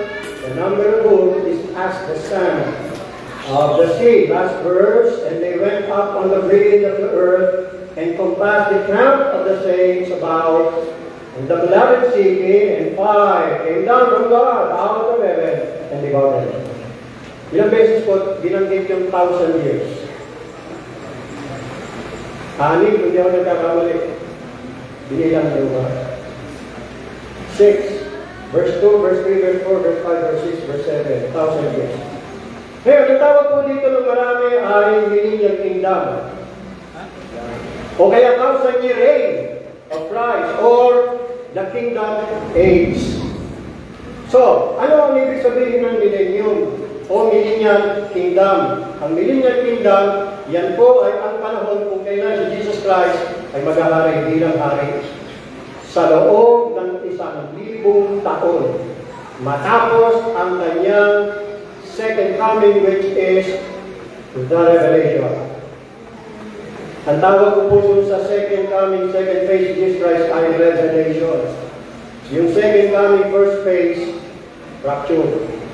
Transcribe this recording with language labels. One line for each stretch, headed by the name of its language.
English: The number of whom is as the sand of the sea. Last verse, And they went up on the breadth of the earth, and compassed the camp of the saints about. And the beloved city, and fire came down from God out of heaven, and devoured them.
Filipino: Ilang beses po binanggit yung 1,000 years? 6, kung di ako nagkakamali. Binilang niyo ba?
English: 6, verse 2, verse 3, verse 4, verse 5, verse 6, verse 7, 1,000 years.
Filipino: Ngayon, ang tawag po dito ng marami ay millennial kingdom. O kaya
English: 1,000-year reign of Christ, or the kingdom age.
Filipino: So, ano ang ibig sabihin ng millennium o millennial kingdom? Ang millennial kingdom, yan po ay ang panahon kung kailan si Jesus Christ ay maghahari bilang hari sa loob ng 1,000 taon. Matapos ang kanyang
English: second coming, which is the revelation.
Filipino: Ang tawag ko po dun sa second coming,
English: second phase of Jesus Christ
Filipino: ay revelation.
English: Yung second coming, first phase, rapture.